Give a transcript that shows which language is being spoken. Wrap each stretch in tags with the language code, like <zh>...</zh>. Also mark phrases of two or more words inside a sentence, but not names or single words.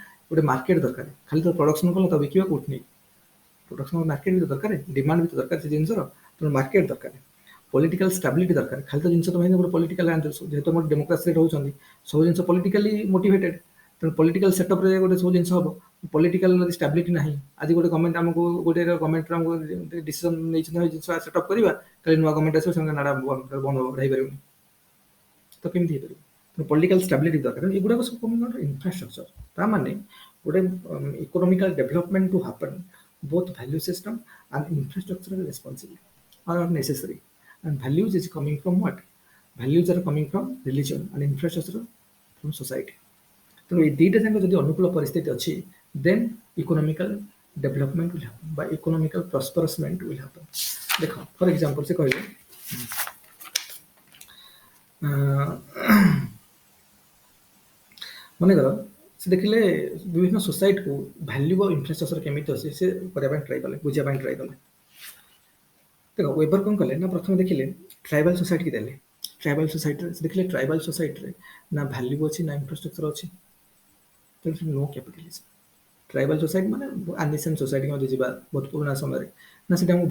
<or>ଗୋଟେ ମାର୍କେଟ ଦରକାର ଖାଲି ତ ପ୍ରଡକ୍ସନ କଲେ ତ ବିକିବା କୋଉଠି ନେଇ ପ୍ରଡକ୍ସନ ମାର୍କେଟ ବି ତ ଦରକାର ଡିମାଣ୍ଡ ବି ତ ଦରକାର ସେ ଜିନିଷର ତେଣୁ ମାର୍କେଟ ଦରକାର</or> <en>political stability</en> <or>ଦରକାର ଖାଲି ତ ଜିନିଷ ତ ଭାଇ ଗୋଟେ ପଲିଟିକାଲ ଯେହେତୁ ଆମର ଡେମୋକ୍ରାସିରେ ରହୁଛନ୍ତି ସବୁ ଜିନିଷ</or> <en>politically motivated</en> <or>ତେଣୁ ପଲିଟିକାଲ ସେଟଅପ୍ରେ ଗୋଟେ ସବୁ ଜିନିଷ ହବ ପଲିଟିକାଲ ଯଦି ଷ୍ଟାବିଲିଟି ନାହିଁ ଆଜି ଗୋଟେ ଗଭର୍ଣ୍ଣମେଣ୍ଟ ଆମକୁ ଗୋଟେ ଗଭର୍ଣ୍ଣମେଣ୍ଟର ଆମକୁ ଡିସିସନ ନେଇଛନ୍ତି ଜିନିଷ ସେଟଅପ୍ କରିବା କାଲି ନୂଆ ଗଭର୍ଣ୍ଣମେଣ୍ଟ ଆସିବ ସେମାନେ ନାଡ଼ା ବନ୍ଦ ହବ ହେଇପାରିବନି ତ କେମିତି ହେଇପାରିବ ତେଣୁ</or> <en>political stability</en> <or>ଦରକାର ଏଗୁଡ଼ାକ ସବୁ</or> <en>coming under infrastructure</en> <or>ତା ମାନେ ଗୋଟେ</or> <en>economical development to happen both value system and infrastructural responsibility are necessary and values is coming from what values are coming from religion and infrastructure from society</en> <or>ତେଣୁ ଏଇ ଦୁଇଟା ଯାକ ଯଦି ଅନୁକୂଳ ପରିସ୍ଥିତି ଅଛି</or> <en>then economical development will happen</en> <or>ବା</or> <en>economical prosperment will happen</en> <or>ଦେଖ</or> <en>for example</en> <or>ସେ କହିଲେ ମନେକର ସେ ଦେଖିଲେ ବିଭିନ୍ନ ସୋସାଇଟିକୁ ଭ୍ୟାଲ୍ୟୁ ଆଉ ଇନଫ୍ରାଷ୍ଟ୍ରକ୍ଚର କେମିତି ଅଛି ସେ କରିବା ପାଇଁ ଟ୍ରାଏ କଲେ ବୁଝିବା ପାଇଁ ଟ୍ରାଏ କଲେ ଦେଖ ୱେବର କ'ଣ କଲେ ନା ପ୍ରଥମେ ଦେଖିଲେ ଟ୍ରାଇବାଲ ସୋସାଇଟିକି ଦେଲେ ଟ୍ରାଇବାଲ ସୋସାଇଟିରେ ସେ ଦେଖିଲେ ଟ୍ରାଇବାଲ ସୋସାଇଟିରେ ନା ଭ୍ୟାଲ୍ୟୁ ଅଛି ନା ଇନଫ୍ରାଷ୍ଟ୍ରକ୍ଚର ଅଛି ତେଣୁ</or> <en>no capitalism tribal society</en> <or>ମାନେ</or> <en>ancient society</en> <or>ମଧ୍ୟ ଯିବା ବହୁତ ପୁରୁଣା ସମୟରେ ନା ସେଠି ଆମକୁ</or>